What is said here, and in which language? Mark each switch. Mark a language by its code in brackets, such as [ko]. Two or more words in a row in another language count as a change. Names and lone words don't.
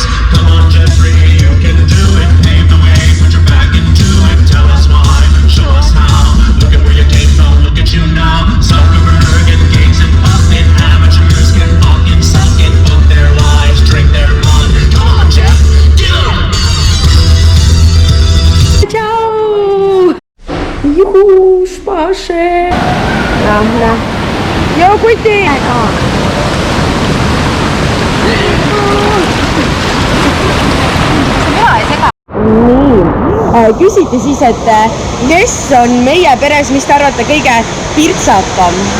[en] Come on, Jeffrey, you can do it. Pave the way, put your back into it. Tell us why, show us how. Look at where you came from, look at you now. Zuckerberg and Gates and fucking amateurs can fucking suck it, fuck their lives, drink their blood. Come on, Jeff, do it! [et] Tšau! Juhu, spaasse! Lähme. Joo, kuti! Nii, küsiti siis, et kes on meie peres, mis te arvate, kõige pirtsakam?